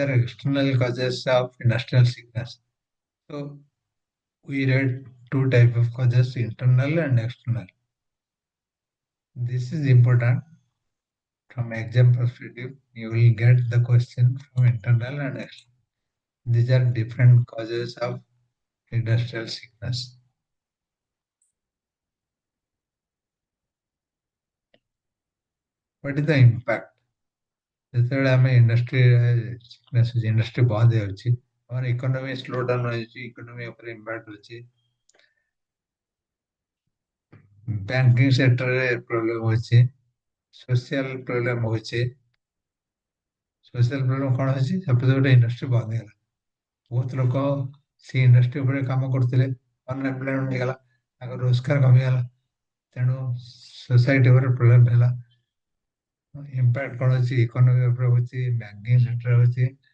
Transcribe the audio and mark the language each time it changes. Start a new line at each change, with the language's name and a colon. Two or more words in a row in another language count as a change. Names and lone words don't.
English: are external causes of industrial sickness so we read two type of causes internal and external this is important from exam perspective you will get the question from internal and external these are different causes of industrial sickness what is the impact
Odia: ଯେତେବେଳେ ଆମେ
English: industry sickness
Odia: ଅଛି ଇଣ୍ଡଷ୍ଟ୍ରି ବନ୍ଦ ହେଇଯାଉଛି ଆମର
English: economy slow down
Odia: ହେଇଛି ଇକୋନୋମି ଉପରେ ଇମ୍ପାକ୍ଟ ଅଛି
English: banking sector problem
Odia: ହଉଛି
English: social problem
Odia: ହଉଛି
English: social problem
Odia: କଣ ହଉଛି ସପୋଜ ଗୋଟେ ଇଣ୍ଡଷ୍ଟ୍ରି ବନ୍ଦ ହେଇଗଲା ବହୁତ ଲୋକ ସେ ଇଣ୍ଡଷ୍ଟ୍ରି ଉପରେ କାମ କରୁଥିଲେ ଅନଏମ୍ପ୍ଲୟମେଣ୍ଟ ହେଇଗଲା ତାଙ୍କର ରୋଜଗାର କମିଗଲା ତେଣୁ ସୋସାଇଟି ଉପରେ ପ୍ରୋବ୍ଲେମ ହେଲା ଇମ୍ପାକ୍ଟ କଣ ଅଛି ଇକୋନୋମି ଉପରେ ହଉଛି
English: banking sector
Odia: ହଉଛି